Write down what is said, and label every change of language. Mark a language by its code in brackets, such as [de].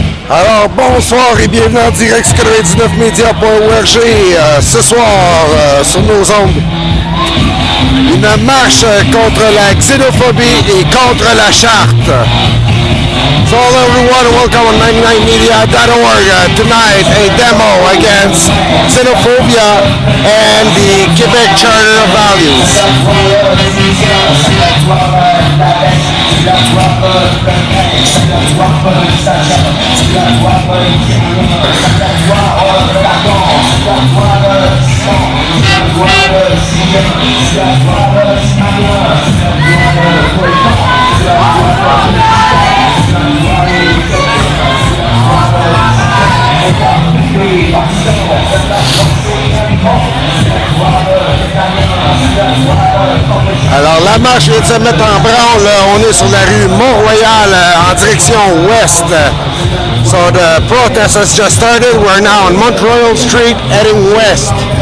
[fr] Alors, bonsoir et bienvenue en direct sur 99media.org. Ce soir, sur nos ondes, une marche contre la xénophobie et contre la charte. [en] So hello everyone, welcome on 99media.org. Tonight, a demo against xenophobia and the Quebec Charter of Values. [fr] Alors la marche vient de se mettre en branle. On est sur la rue Mont-Royal en direction ouest. [en] So the protest has just started. We're now on Mont-Royal Street heading west.